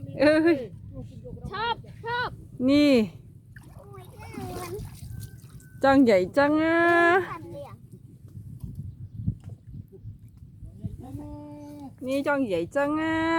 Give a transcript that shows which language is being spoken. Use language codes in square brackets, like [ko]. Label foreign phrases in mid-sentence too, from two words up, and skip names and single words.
[vi] Ơi. [th] ชอบชอบ [vi] Nè. Chân vậy chân á. [th] สั่นเลยอ่ะ [vi] Nè chân vậy chân á.